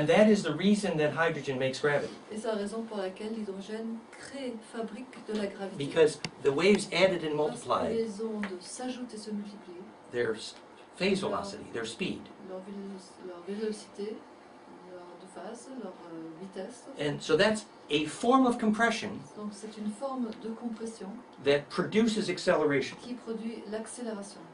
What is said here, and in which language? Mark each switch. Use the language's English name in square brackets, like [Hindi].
[English] And that is the reason that hydrogen makes gravity. [French] Et c'est la raison pour laquelle l'hydrogène fabrique de la gravité. [English] Because the waves added and [French] Parce que [English] multiplied, [French] les ondes s'ajoutent et se multiplient, [English] their phase velocity, their speed. [French] leur vélocité, leur de phase, leur vitesse. [English] And so that's a form of compression [French] Donc c'est une forme de compression [English] that produces acceleration. [French] qui produit l'accélération.